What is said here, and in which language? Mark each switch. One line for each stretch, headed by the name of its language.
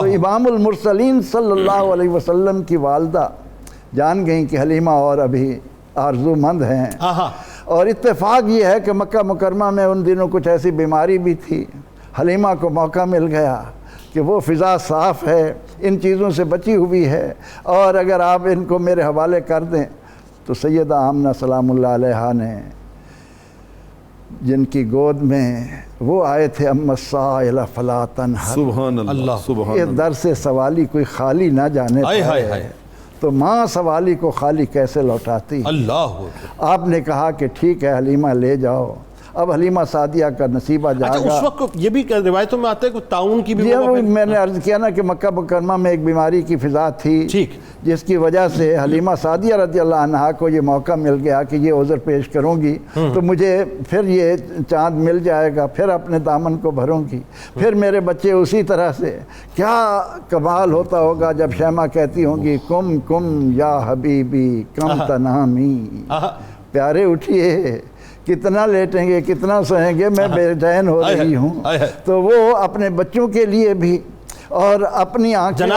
Urdu: تو امام المرسلین صلی اللہ علیہ وسلم کی والدہ جان گئیں کہ حلیمہ اور ابھی آرزو مند ہیں، اور اتفاق یہ ہے کہ مکہ مکرمہ میں ان دنوں کچھ ایسی بیماری بھی تھی، حلیمہ کو موقع مل گیا کہ وہ فضا صاف ہے، ان چیزوں سے بچی ہوئی ہے، اور اگر آپ ان کو میرے حوالے کر دیں تو سیدہ آمنہ سلام اللہ علیہا نے، جن کی گود میں وہ آئے تھے
Arabic: اما السائل فلا تنہر، سبحان اللہ سبحان
Urdu: یہ
Arabic: اللہ۔
Urdu: در سے سوالی کوئی خالی نہ جانے ہائے ہائے پائے، ہائے۔ تو ماں سوالی کو خالی کیسے لوٹاتی؟
Arabic: اللہ اکبر۔
Urdu: آپ نے کہا کہ ٹھیک ہے حلیمہ لے جاؤ۔ اب حلیمہ سعدیہ کا نصیبہ اچھا جاگا۔ اس وقت یہ بھی روایتوں میں آتا ہے کہ تعاون کی بھی یہ میں نے عرض کیا نا کہ مکہ مکرمہ میں ایک بیماری کی فضا تھی، ٹھیک، جس کی وجہ سے حلیمہ سعدیہ رضی اللہ عنہا کو یہ موقع مل گیا کہ یہ عذر پیش کروں گی تو مجھے پھر یہ چاند مل جائے گا، پھر اپنے دامن کو بھروں گی، پھر میرے بچے اسی طرح سے۔ کیا کمال ہوتا ہوگا جب شیمہ کہتی ہوں گی
Arabic: کم کم یا حبیبی کم تنامی،
Urdu: پیارے اٹھیے، کتنا لیٹیں گے، کتنا سوئیں گے، میں بے چین ہو رہی ہوں۔ تو وہ اپنے بچوں کے لیے بھی اور اپنی آنکھیں،